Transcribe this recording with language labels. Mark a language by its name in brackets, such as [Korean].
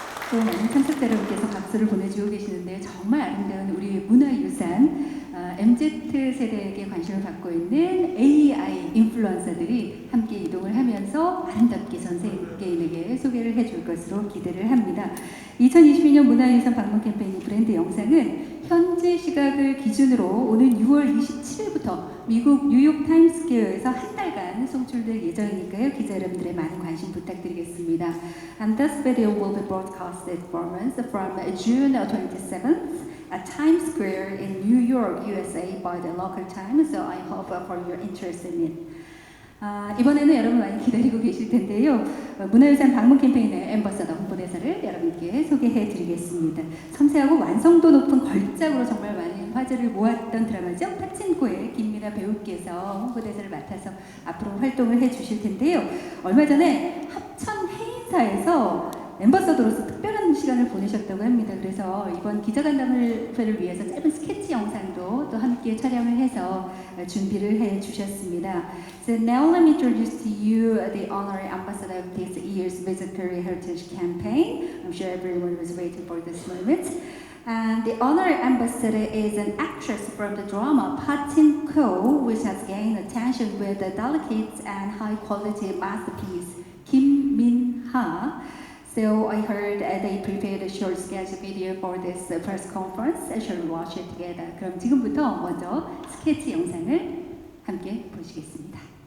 [Korean] 또 많은 참석자 여러분께서 박수를 보내주고 계시는데 정말 아름다운 우리 문화유산 MZ 세대에게 관심을 갖고 있는 AI 인플루언서들이 함께 이동을 하면서 아름답게 전 세계인에게 소개를 해줄 것으로 기대를 합니다. 2022년 문화유산 방문 캠페인 브랜드 영상은 현재 시각을 기준으로 오는 6월 27일부터 미국 뉴욕 타임스퀘어에서 한 달간 송출될 예정이니까요. 기자 여러분들의 많은 관심 부탁드리겠습니다. [English] And this video will be broadcasted from June 27th at Times Square in New York, USA by the local time. So I hope for your interest in it. [Korean] 이번에는 여러분 많이 기다리고 계실 텐데요. 문화유산 방문 캠페인의 앰버서더 홍보대사를 여러분께 소개해 드리겠습니다. 섬세하고 완성도 높은 걸작으로 정말 많은 화제를 모았던 드라마죠. 파친코의 김미나 배우께서 홍보대사를 맡아서 앞으로 활동을 해 주실 텐데요. 얼마 전에 합천 해인사에서 앰버서더로서 특별한 시간을 보내셨다고 합니다. 그래서 이번 기자간담회를 위해서 짧은 스케치 영상도 또 함께 촬영을 해서 준비를 해 주셨습니다. [English] So now let me introduce to you the honorary ambassador of this year's Visit Korea Heritage Campaign. I'm sure everyone was waiting for this moment. And the honorary ambassador is an actress from the drama Pachinko, which has gained attention with the delicate and high-quality masterpiece Kim Min-ha. So I heard they prepared a short sketch video for this press conference. Shall we watch it together? [Korean] 그럼 지금부터 먼저 스케치 영상을 함께 보시겠습니다.